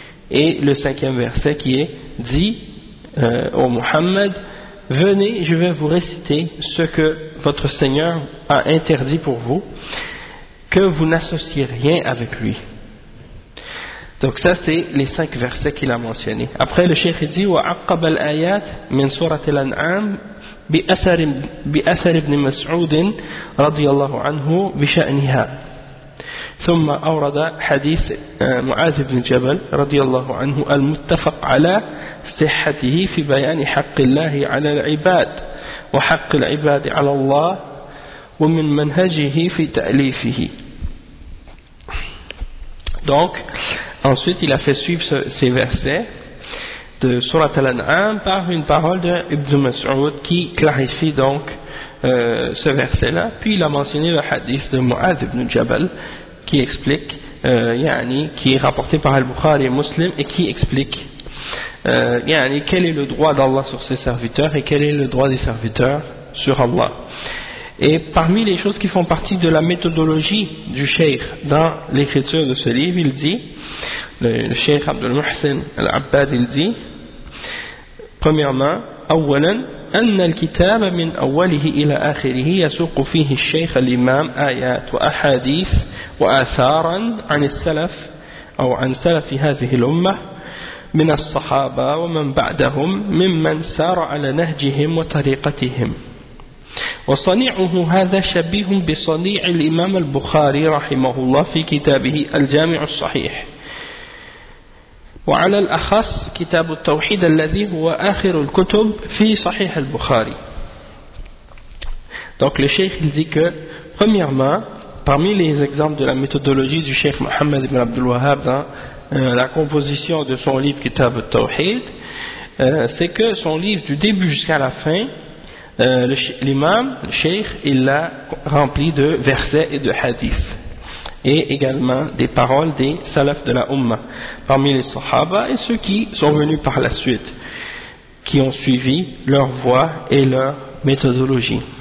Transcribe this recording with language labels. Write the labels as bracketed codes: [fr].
[fr] Et le cinquième verset qui est dit au Muhammad, venez, je vais vous réciter ce que votre Seigneur a interdit pour vous, que vous n'associez rien avec lui. Donc ça c'est les cinq versets qu'il a mentionnés. Après le cheikh dit [ar] وعقب الآيات من سورة الأنعام بأثر ابن مسعود رضي الله عنه بشأنها ثم أورد حديث معاذ بن جبل رضي الله عنه المتفق على صحته في بيان حق الله على العباد وحق العباد على الله ومن منهجه في تأليفه. [fr] Donc ensuite il a fait suivre ces versets de Sourate Al-An'am par une parole de Ibn Mas'ud qui clarifie donc ce verset-là, puis il a mentionné le hadith de Mu'adh ibn Jabal qui explique qui est rapporté par Al-Bukhari et Muslim et qui explique quel est le droit d'Allah sur ses serviteurs et quel est le droit des serviteurs sur Allah. Et parmi les choses qui font partie de la méthodologie du Cheikh dans l'écriture de ce livre, il dit, le Cheikh Abdul Muhsin Al-Abbad, il dit, premièrement, [ar] أولاً أن الكتاب من أوله إلى آخره يسوق فيه الشيخ الإمام آيات وأحاديث وآثاراً عن السلف أو عن سلف هذه الأمة من الصحابة ومن بعدهم ممن سار على نهجهم وطريقتهم. وصنيعه هذا شبيه بصنيع الإمام البخاري رحمه الله في كتابه الجامع الصحيح وعلى الأخص كتاب التوحيد الذي هو آخر الكتب في صحيح البخاري. [fr] Donc le Cheikh il dit que premièrement, parmi les exemples de la méthodologie du Cheikh Mohammed ibn Abdul Wahhab dans la composition de son livre Kitab al-Tawhid, c'est que son livre du début jusqu'à la fin, l'imam, le cheikh, il l'a rempli de versets et de hadiths, et également des paroles des salaf de la Ummah, parmi les sahaba et ceux qui sont venus par la suite, qui ont suivi leur voie et leur méthodologie.